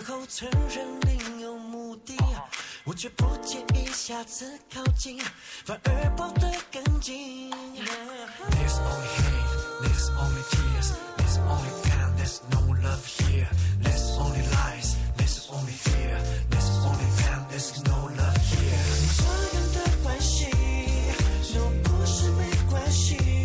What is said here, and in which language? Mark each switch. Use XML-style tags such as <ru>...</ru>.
<zh>承认另有目的，我却不介意下次靠近，反而抱得更紧。</zh> <en>There's only hate, there's only tears, there's only pain, there's no love here. There's only lies, there's only fear, there's only pain, there's no love here.</en> <zh>你这样的关系，都不是没关系。</zh>